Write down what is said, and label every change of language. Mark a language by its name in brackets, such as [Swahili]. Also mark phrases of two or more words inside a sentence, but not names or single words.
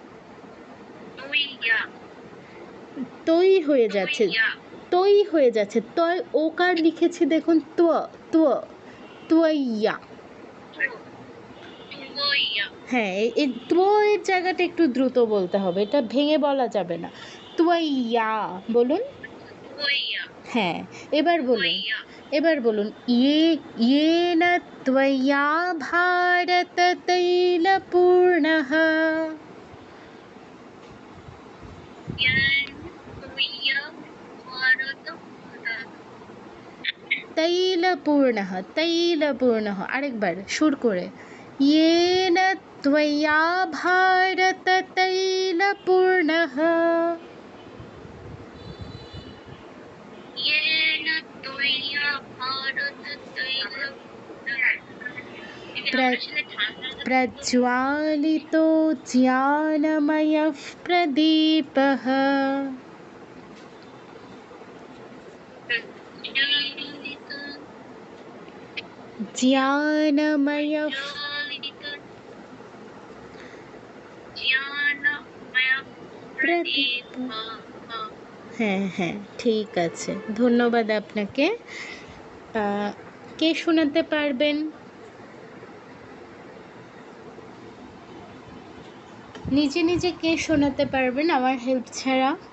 [Bangla] তৈ হয়ে যাচ্ছে, তৈ হয়ে যাচ্ছে, তয় ওকার লিখেছি দেখুন, ত্ব, ত্ব, ত্বয়া। হ্যাঁ, এই ত্ব এর জায়গাটা একটু দ্রুত বলতে হবে, এটা ভেঙে বলা যাবে না। ত্বয়া বলুন। হ্যাঁ, এবার বলুন, এবার বলুন। [Sanskrit] येन त्वया भारततैलपूर्णः तैलपूर्णः, तैलपूर्णः। [Bangla] আরেকবার সুর করে। [Sanskrit] येन त्वया भारततैलपूर्णः प्रज्वालितो ज्ञानमयः प्रदीपः ज्ञानमयः প্রদীপ। [Bangla] হ্যাঁ হ্যাঁ, ঠিক আছে, ধন্যবাদ আপনাকে। কে শোনাতে পারবেন? নিজে নিজে কে শোনাতে পারবেন আমার হেল্প ছাড়া?